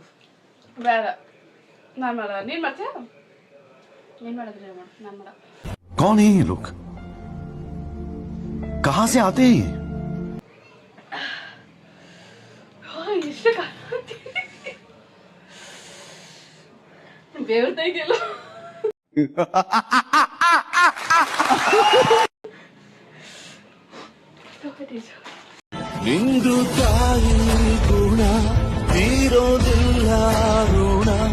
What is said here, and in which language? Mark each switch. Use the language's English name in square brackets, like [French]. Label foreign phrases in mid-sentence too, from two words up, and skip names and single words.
[Kannada] ಬೇಡ ನಾನು ಮಾಡಲ್ಲ. ನೀನು ಮಾಡ್ತೀಯ? ಏನು ಮಾಡಿದ್ರೆ ಮಾಡು, ನಾನು ಮಾಡ. [Hindi] कौन है ये लोग? कहाँ से आते हैं ये? [Kannada] ಎಷ್ಟು ಬೇವ್ರತೆ ಗೆಲ್ಲ ನಿಂದು ತಾಯಿ ಗುಣ ತೀರೋದಿಲ್ಲ ಋಣ.